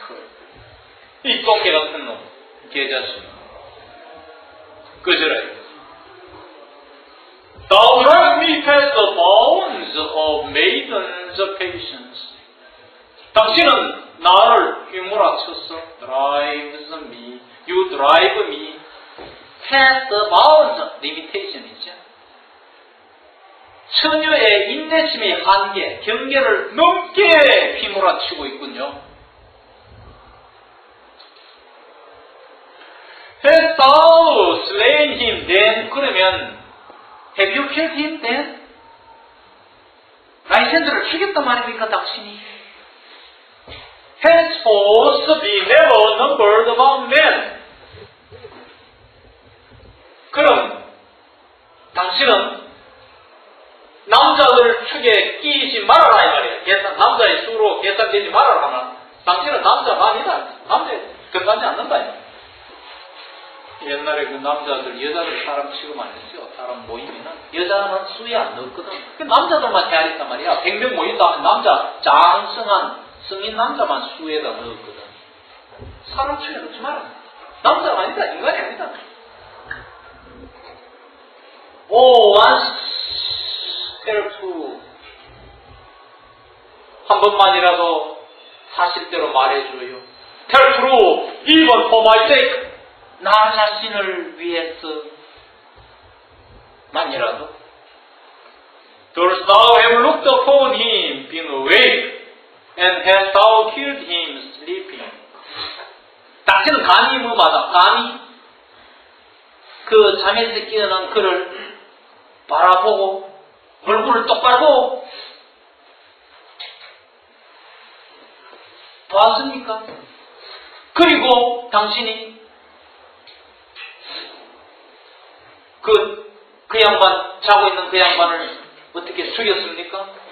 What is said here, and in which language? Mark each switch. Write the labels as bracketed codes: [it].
[ko] curl 이 똥개 같은 놈 개자식 꺼져라. [en] Thou drive me past the bounds of maidens' patience. [ko] 당신은 나를 휘몰아쳤어. [en] drives me, you drive me past the bounds, limitation [ko] 있죠. 처녀의 인내심의 한계, 경계를 넘게 휘몰아치고 있군요. [en] Hast thou slain him then? [ko] 그러면 [en] Have you killed him then? [ko] 라이센더를 죽였단 말입니까, 당신이? [en] Henceforth be never numbered among men. [ko] 그럼 당신은 남자들 축에 끼지 말아라 이 말이에요. 남자의 수로 계산되지 말아라 하면 당신은 남자가 아니다. 남자에 건강하지 않는다. 옛날에 그 남자들 여자들 사람 취급 안 했어요. 사람 모이면은 여자는 수에 안 넣었거든. 그 남자들만 헤아렸단 말이야. 100명 모인다 하면 남자 장성한 성인 남자만 수에다 넣었거든. 사람 취에 넣지 마라. 남자가 아니다. 인간이 아니다. [en] once tell true. [ko] 한 번만이라도 사실대로 말해줘요. [en] tell true, even for my sake. [ko] 나 자신을 위해서 만이라도. [en] Dost thou have looked upon him being awake, and hast thou killed him sleeping? [ko] 당신은 감히 뭐마다 감히 그 잠에서 깨어난 그를 바라보고 얼굴을 똑바로 보고 봤습니까? 그리고 당신이 그 양반, 자고 있는 그 양반을 어떻게 죽였습니까?